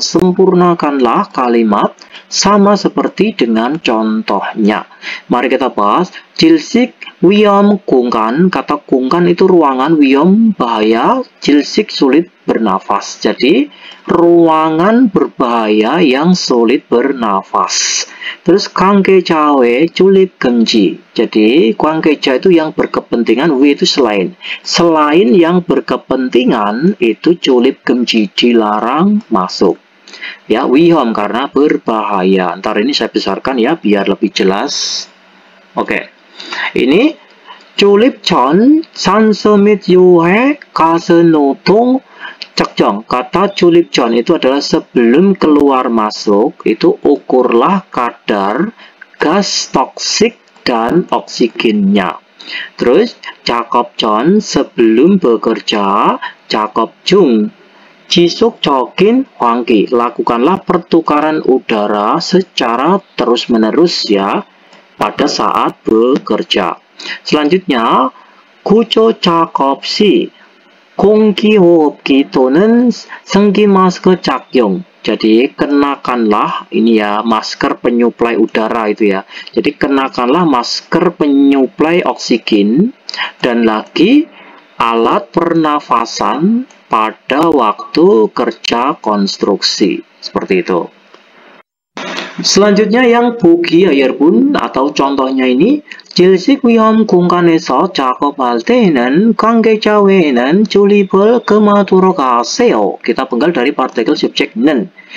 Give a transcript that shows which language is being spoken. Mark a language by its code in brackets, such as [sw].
[id] sempurnakanlah kalimat sama seperti dengan contohnya. Mari kita bahas. [ko] 질식, 위험, 공간. [id] Kata 공간 itu ruangan, 위험 bahaya, 질식 sulit bernafas. Jadi ruangan berbahaya yang sulit bernafas. [ko] Terus 관계자의 출입 금지. [id] Jadi 관계자 itu yang berkepentingan, 위 itu selain. Selain yang berkepentingan itu [ko] 출입 금지, [id] dilarang masuk. Ya, 위험 karena berbahaya. Ntar ini saya besarkan ya biar lebih jelas. Oke. [ko] Ini 출입 전 산소 및 유해 가스 노동 작정. [id] Kata [ko] 출입 전 [id] itu adalah sebelum keluar masuk, itu ukurlah kadar gas toksik dan oksigennya. [ko] Terus 작업 전 [id] sebelum bekerja, [ko] 작업 중 지속적인 환기. [id] Lakukanlah pertukaran udara secara terus-menerus ya pada saat bekerja. [ko] Selanjutnya 구조 작업 시 공기호흡기 또는 승기 마스크 착용. [id] Jadi kenakanlah ini ya masker penyuplai udara itu ya. Jadi kenakanlah masker penyuplai oksigen dan lagi alat pernafasan pada waktu kerja konstruksi. Seperti itu. Selanjutnya yang [ko] 보기 ya 여러분 [id] atau contohnya ini [ko] 질식 위험 공간에서 작업할 때에는 관계자 외에는 출입을 금하도록 하세요. [id] Kita penggal dari partikel subjek는.